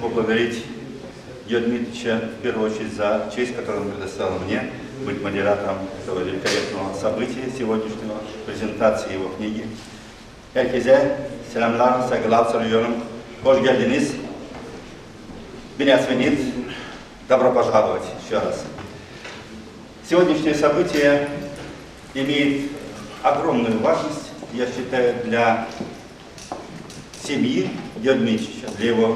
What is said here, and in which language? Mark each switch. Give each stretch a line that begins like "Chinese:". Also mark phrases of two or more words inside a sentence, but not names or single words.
Russian: поблагодарить Георгия Дмитриевича в первую очередь за честь, которую он предоставил мне быть модератором этого великолепного события сегодняшнего, презентации его книги.
Turkish: Herkese selamlar, saygılar sunuyorum. Hoş geldiniz. Bienvenue.
Russian: Добро пожаловать еще раз. Сегодняшнее событие имеет огромную важность, я считаю, для семьи Георгия Дмитриевича, для его